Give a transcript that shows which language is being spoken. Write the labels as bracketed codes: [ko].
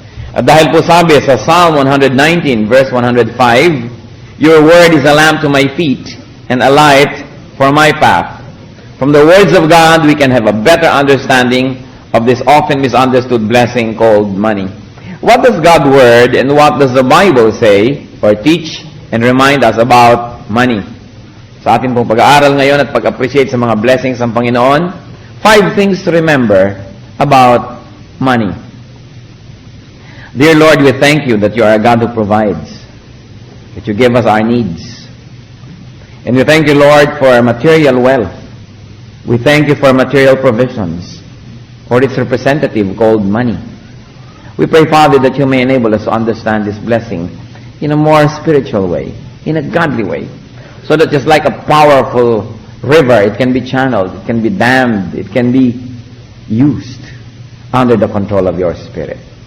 [tl] At dahil po sabi sa [en] Psalm 119 verse 105, "Your word is a lamp to my feet and a light for my path." From the words of God, we can have a better understanding of this often misunderstood blessing called money. What does God's word and what does the Bible say or teach and remind us about money? [tl] Sa ating pong pag-aaral ngayon at pag-appreciate sa mga blessings ng Panginoon, [en] 5 things to remember about money. Dear Lord, we thank you that you are a God who provides, that you give us our needs. And we thank you, Lord, for material wealth. We thank you for material provisions, or its representative called money. We pray, Father, that you may enable us to understand this blessing in a more spiritual way, in a godly way, so that just like a powerful river, it can be channeled, it can be dammed, it can be used under the control of your Spirit.